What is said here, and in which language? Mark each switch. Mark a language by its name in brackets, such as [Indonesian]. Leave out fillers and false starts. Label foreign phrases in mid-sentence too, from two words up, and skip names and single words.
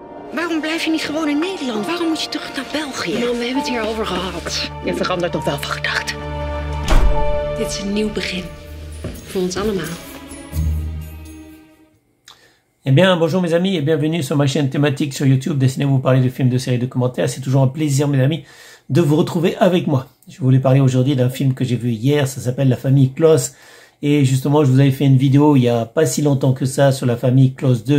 [Dutch] Waarom blijf je niet gewoon in Nederland? Waarom moet je terug naar België? Mam, we hebben het hier over gehad. Je verandert nog wel van gedachten. Dit is een nieuw begin. Voor ons allemaal. [French] Eh bien, bonjour mes amis et bienvenue sur ma chaîne thématique sur YouTube destinée à vous parler de films, de séries, de commentaires. C'est toujours un plaisir mes amis de vous retrouver avec moi. Je voulais parler aujourd'hui d'un film que j'ai vu hier, ça s'appelle La famille Kloss. Et justement, je vous avais fait une vidéo il y a pas si longtemps que ça sur La famille Kloss 2.